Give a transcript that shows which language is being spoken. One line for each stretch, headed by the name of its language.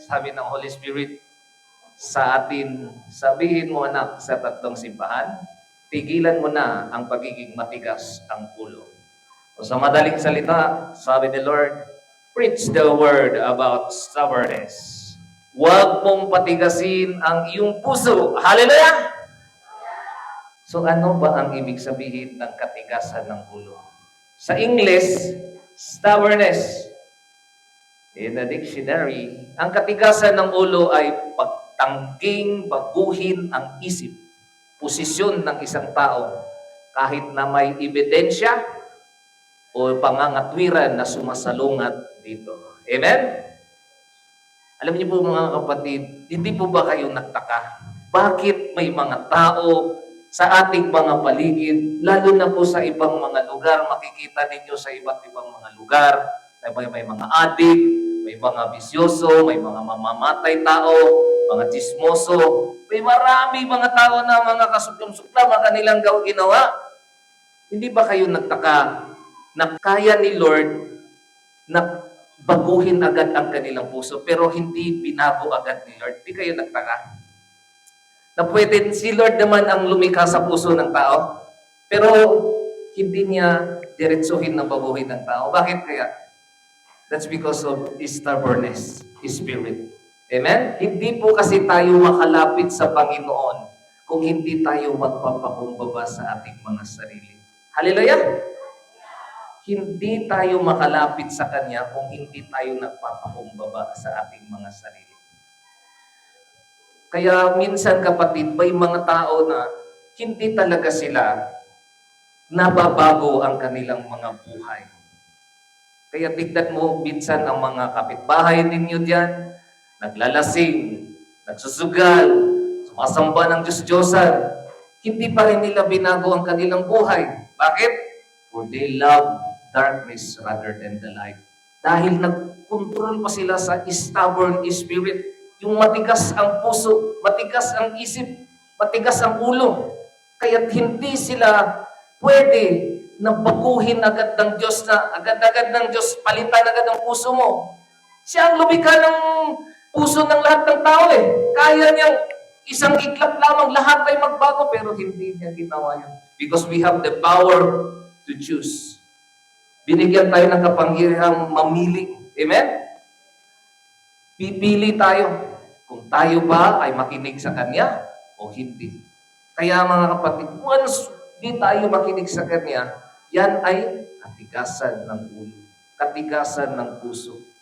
Filipino: Sabi ng Holy Spirit sa atin, sabihin mo, anak, sa tatlong simbahan, tigilan mo na ang pagiging matigas ang ulo. O sa madaling salita, sabi ni Lord, preach the word about stubbornness. Huwag mong patigasin ang iyong puso. Hallelujah! So ano ba ang ibig sabihin ng katigasan ng ulo? Sa English, stubbornness. In the dictionary, ang katigasan ng ulo ay pagtangking baguhin ang isip, posisyon ng isang tao, kahit na may ebidensya o pangangatwiran na sumasalungat dito. Amen? Alam niyo po mga kapatid, hindi po ba kayo nagtaka? Bakit may mga tao sa ating mga paligid, lalo na po sa ibang mga lugar, makikita ninyo sa iba't ibang mga lugar, may mga adik, may mga bisyoso, may mga mamamatay tao, mga chismoso, may marami mga tao na mga kasuklong-suklam ang kanilang ginawa. Hindi ba kayo nagtaka na kaya ni Lord na baguhin agad ang kanilang puso, pero hindi binago agad ni Lord? Hindi kayo nagtaka? Na pwede si Lord naman ang lumikha sa puso ng tao, pero hindi niya diretsuhin na baguhin ng tao. Bakit kaya?
English: That's because of stubbornness, spirit.
Filipino: Amen? Hindi po kasi tayo makalapit sa Panginoon kung hindi tayo magpapakumbaba sa ating mga sarili. Hallelujah! Hindi tayo makalapit sa Kanya kung hindi tayo nagpapakumbaba sa ating mga sarili. Kaya minsan kapatid, may mga tao na hindi talaga sila nababago ang kanilang mga buhay. Kaya tignan mo minsan ang mga kapitbahay ninyo diyan, naglalasing, nagsusugal, sumasamba ng Diyos-Diyosan, hindi pa rin nila binago ang kanilang buhay. Bakit?
English: For they love darkness rather than the light.
Filipino: Dahil nag-control pa sila sa stubborn spirit. Yung matigas ang puso, matigas ang isip, matigas ang ulo. Kaya't hindi sila pwede na baguhin agad ng Diyos na agad-agad ng Diyos, palitan agad ang puso mo. Siya ang lumikha ng puso ng lahat ng tao eh. Kaya niyang isang iklap lamang lahat ay magbago, pero hindi niya ginawa yun.
English: Because we have the power to choose.
Filipino: Binigyan tayo ng kapangyarihang mamili. Amen? Pipili tayo kung tayo ba ay makinig sa Kanya o hindi. Kaya mga kapatid, once di tayo makinig sa Kanya, yan ay katigasan ng ulo, katigasan ng puso.